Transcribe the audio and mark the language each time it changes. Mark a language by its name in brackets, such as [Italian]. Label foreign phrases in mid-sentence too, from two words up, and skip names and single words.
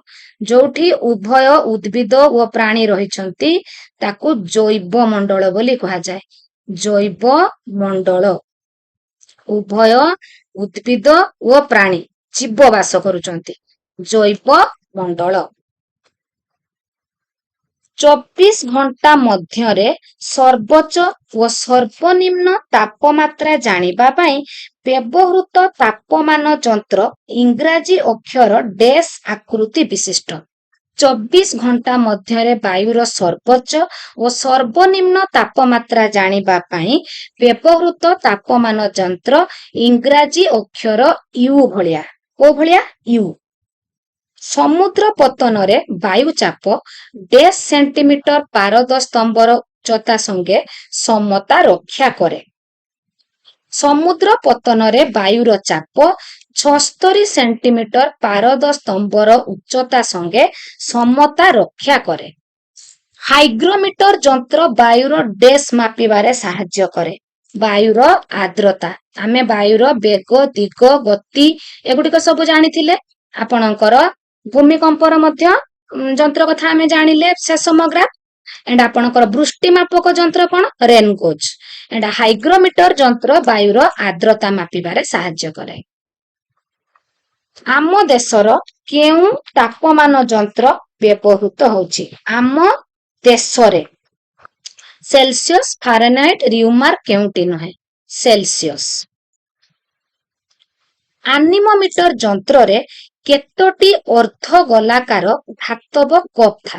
[Odia] ଯୋଉଠି ଉଭୟ ଉଦ୍ଭିଦ ଓ ପ୍ରାଣୀ ରହିଛନ୍ତି ତାକୁ ଜୈବ ମଣ୍ଡଳ ବୋଲି କୁହା ଯାଏ, ଜୈବ ମଣ୍ଡଳ बोली कहा जाए, जैव मंडल। ଉଭୟ ଉଦ୍ଭିଦ ଓ ପ୍ରାଣୀ ଜୀବ ବାସ କରୁଛନ୍ତି, ଜୈବ ମଣ୍ଡଳ। 24 ଘଣ୍ଟା ମଧ୍ୟରେ ସର୍ବୋଚ୍ଚ ଓ ସର୍ବନିମ୍ନ ତାପମାତ୍ରା ଜାଣିବା ପାଇଁ ବ୍ୟବହୃତ ତାପମାନ ଯନ୍ତ୍ର ଇଂରାଜୀ ଅକ୍ଷର ଡ୍ୟାସ ଆକୃତି ବିଶିଷ୍ଟ। 24 ଘଣ୍ଟା ମଧ୍ୟରେ ବାୟୁର ସର୍ବୋଚ୍ଚ ଓ ସର୍ବନିମ୍ନ ତାପମାତ୍ରା ଜାଣିବା ପାଇଁ ବ୍ୟବହୃତ ତାପମାନ ଯନ୍ତ୍ର ଇଂରାଜୀ ଅକ୍ଷର ୟୁ ଭଳିଆ, କେଉଁ ଭଳିଆ? यू। ସମୁଦ୍ର ପତନରେ ବାୟୁ ଚାପ ଡ୍ୟାସ ସେଣ୍ଟିମିଟର ପାରଦ ସ୍ତମ୍ଭର ଉଚ୍ଚତା ସଙ୍ଗେ ସମତା ରକ୍ଷା କରେ। ସମୁଦ୍ର ପତନରେ ବାୟୁର ଚାପ 76 ସେଣ୍ଟିମିଟର ପାରଦ ସ୍ତମ୍ଭର ଉଚ୍ଚତା ସଙ୍ଗେ ସମତା ରକ୍ଷା କରେ। ହାଇଗ୍ରୋମିଟର ଯନ୍ତ୍ର ବାୟୁର ଡ୍ୟାସ ମାପିବାରେ ସାହାଯ୍ୟ କରେ। ବାୟୁର ଆର୍ଦ୍ରତା, ଆମେ ବାୟୁର ବେଗ ଦିଗ ଗତି ଏଗୁଡ଼ିକ ସବୁ ଜାଣିଥିଲେ। ଆପଣଙ୍କର ଭୂମିକମ୍ପର ମଧ୍ୟ ଯନ୍ତ୍ର କଥା ଆମେ ଜାଣିଲେ ସେସମୋଗ୍ରାଫ। ଏଣ୍ଡ ଆପଣଙ୍କର ବୃଷ୍ଟି ମାପକ ଯନ୍ତ୍ର କେଉଁ? [English] rain gauge. [Odia] ଏଣ୍ଡ ହାଇଗ୍ରୋମିଟର ଯନ୍ତ୍ର ବାୟୁର ଆର୍ଦ୍ରତା ମାପିବାରେ ସାହାଯ୍ୟ କରେ। ଆମ ଦେଶର କେଉଁ ତାପମାନ ଯନ୍ତ୍ର ବ୍ୟବହୃତ ହେଉଛି? ଆମ ଦେଶରେ ସେଲସିୟସ, ଫାରେନହାଇଟ, ର୍ୟୁମାର୍କ କେଉଁଟି ନୁହେଁ? सेल्सियस। ଆନିମୋମିଟର ଯନ୍ତ୍ରରେ କେତୋଟି ଅର୍ଦ୍ଧ ଗୋଲାକାର ଧାତବ କପ ଥାଏ?